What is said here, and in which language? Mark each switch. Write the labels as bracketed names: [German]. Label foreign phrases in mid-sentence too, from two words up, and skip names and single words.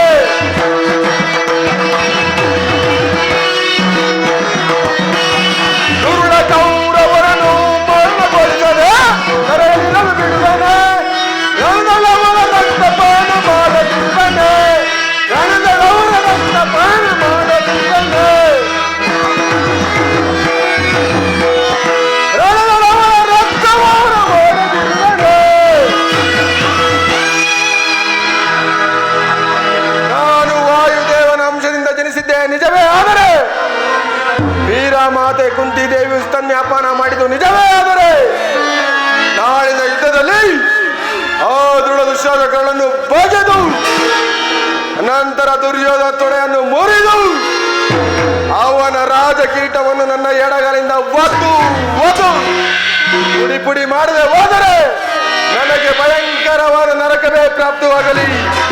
[Kannada] ದುರುಳ ಕೌರವರನ್ನು ಮರಣಗೊಳಿಸದೆ ತಲೆಯಲ್ಲಿರಲು ಬಿಡುವನೆ. ರಣದಲ್ಲವರ ರಕ್ತಪಾನ ಮಾಡದಿರುವನೆ. ರಣದಲ್ಲವರ ರಕ್ತಪಾನ ಮಾಡದಿರುವನೆ. ರಣದಲ್ಲವರ ರಕ್ತಪಾನ ಮಾಡದಿರುವನೆ. ನಾನು ವಾಯುದೇವನ ಅಂಶದಿಂದ ಜನಿಸಿದ್ದೆ ನಿಜವೇ ಆದರೆ ವೀರಮಾತೆ ಕುಂತಿದೇವಿ ಸ್ತನ್ಯಾಪಾನ ಮಾಡಿದ್ದು ನಿಜವೇ ಆದರೆ ನಾಳಿನ ಯುದ್ಧದಲ್ಲಿ ಆ ದೃಢ ದುಶ್ಯಾಸಕಗಳನ್ನು ಬಗೆದು ನಂತರ ದುರ್ಯೋಧನ ತೊಡೆಯನ್ನು ಮುರಿದು ಅವನ ರಾಜಕೀಟವನ್ನು ನನ್ನ ಎಡಗಲಿಂದ ಒದ್ದು ಪುಡಿ ಪುಡಿ ಮಾಡದೆ ಹೋದರೆ ನನಗೆ ಭಯಂಕರವಾದ ನರಕವೇ ಪ್ರಾಪ್ತವಾಗಲಿ.